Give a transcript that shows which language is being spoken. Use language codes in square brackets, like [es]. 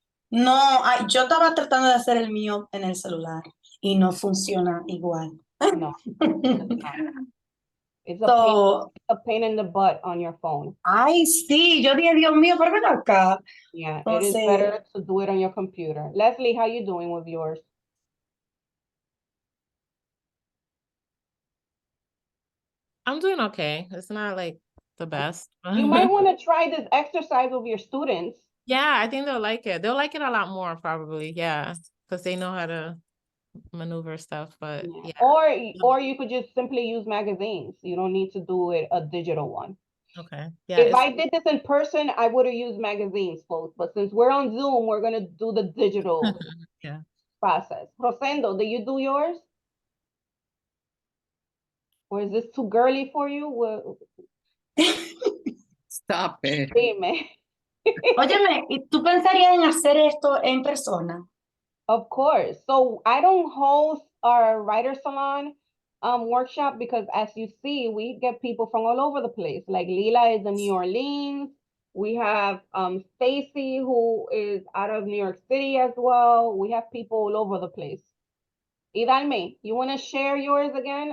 [es] No, yo estaba tratando de hacer el mío en el celular y no funciona igual. No. [en] It's a pain in the butt on your phone. [es] Ay, sí, yo dije, Dios mío, pero ven acá. [en] Yeah, it is better to do it on your computer. Leslie, how you doing with yours? I'm doing okay. It's not like the best. You might want to try this exercise with your students. Yeah, I think they'll like it. They'll like it a lot more probably. Yeah, because they know how to maneuver stuff. But yeah. Or you could just simply use magazines. You don't need to do it a digital one. Okay. Yeah. If I did this in person, I would have used magazines, folks. But since we're on Zoom, we're gonna do the digital yeah. process. Rosendo, did you do yours? Or is this too girly for you? Stop it. [es] Dime. Óyeme, ¿y tú pensarías en hacer esto en persona? [en] Of course. So I don't host our writer salon workshop because as you see, we get people from all over the place. Like Lila is in New Orleans. We have Stacy who is out of New York City as well. We have people all over the place. Idalme, you want to share yours again?